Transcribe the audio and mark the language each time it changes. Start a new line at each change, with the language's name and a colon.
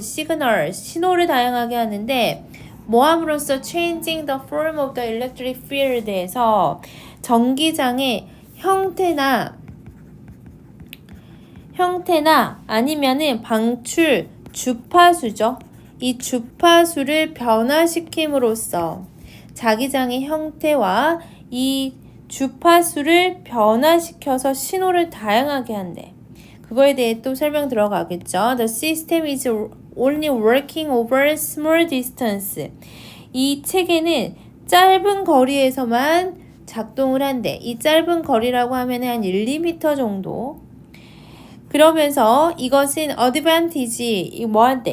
Korean: 시그널, 신호를 다양하게 하는데 뭐 함으로써
English: changing the form of the electric field
Korean: 에서 전기장의 형태나 아니면은 방출, 주파수죠. 이 주파수를 변화시킴으로써 자기장의 형태와 이 주파수를 변화시켜서 신호를 다양하게 한대. 그거에 대해 또 설명 들어가겠죠.
English: The system is only working over small distance.
Korean: 이 체계는 짧은 거리에서만 작동을 한대. 이 짧은 거리라고 하면 한 1, 2m 정도. 그러면서 이것은 advantage, 뭐한테?